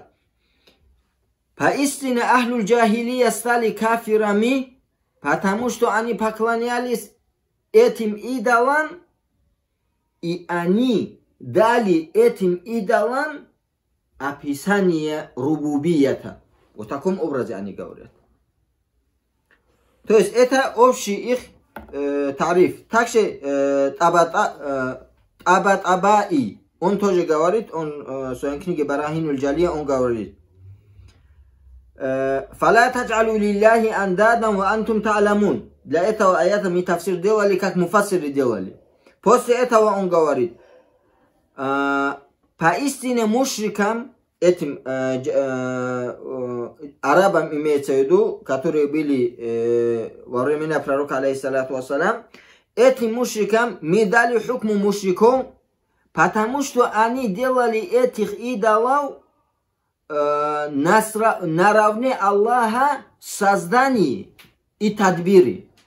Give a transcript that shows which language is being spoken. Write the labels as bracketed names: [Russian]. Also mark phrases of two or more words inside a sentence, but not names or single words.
[Russian] Поистине [Arabic] أهل الجاهلية [Russian] стали кафирами, потому что они поклонялись этим идолам, и они дали этим идолам описание рубубията. В таком образе они говорят. То есть это общий их тариф. Также Табатабаи, он тоже говорит, он в своей книге Барахинуль Джалия, он говорит: [Arabic] «فلا تجعلوا لله أندادا وأنتم تعلمون». [Russian] Для этого аята мы тафсир делали, как муфассиры делали. После этого он говорит: поистине мушрикам, этим арабам имеется в виду, которые были во времена пророка, [Arabic] عليه الصلاة والسلام, [Russian] этим мушрикам мы дали хукму мушриков, потому что они делали этих идолов наравне Аллаха в создании и тадбире.